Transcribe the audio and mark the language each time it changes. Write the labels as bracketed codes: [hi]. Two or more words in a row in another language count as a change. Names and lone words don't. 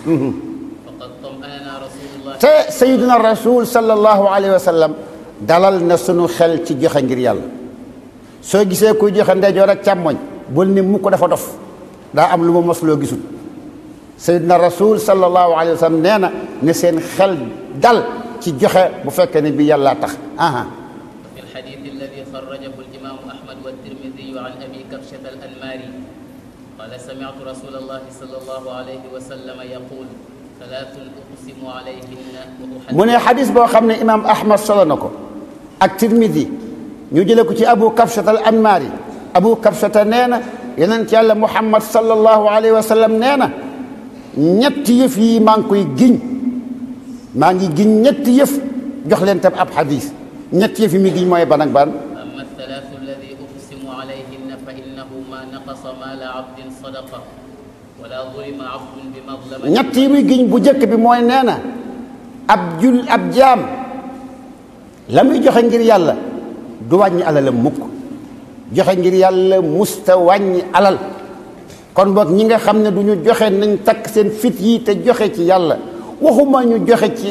[wo] te [ar] سيدنا رسول صلى الله عليه وسلم [wo] dalal na sunu xel ci joxe ngir yàlla soo gisee kuy joxe ndeyjoor ak càmmoñ bul ni mu ko dafa dof daa am lu ma mos loo gisul [ar] سيدنا رسول صلى الله عليه وسلم [wo] nee na ne seen xel dal ci joxe bu fekkee ne bi yàlla tax [ar] في الحديث الذي خرجه الإمام أحمد والترمذي عن أبي كبشة الأنماري قال سمعت رسول الله صلى الله عليه وسلم يقول ثلاث أقسم عليهن [wo] mu ne xadis boo xam ne imaam Ahmad solo na ko ak Tirmidi ñu jële ko ci Abu Kabshata al Anmari Abu Kabshata nee na yonent yàlla Muhammad [ar] صلى الله عليه وسلم [wo] nee na ñetti yëf yi maa ngi koy giñ maa ngi giñ ñetti yëf jox leen tam ab xadis ñetti yëf yi mi giñ mooy ban ak ban. [ar] أما الثلاث الذي أقسم عليهن فإنه ما نقص مال عبد صدقة ولا ظلم عبد بمظلمة. [wo] ñett yi muy giñ bu njëkk bi mooy nee na ab jaam la muy joxe ngir yàlla du wàññi alalam mukk joxe ngir yàlla musta wàññi alal kon boog ñi nga xam ne du ñu joxe nañ takk seen fit yi te joxe ci yàlla waxuma ñu joxe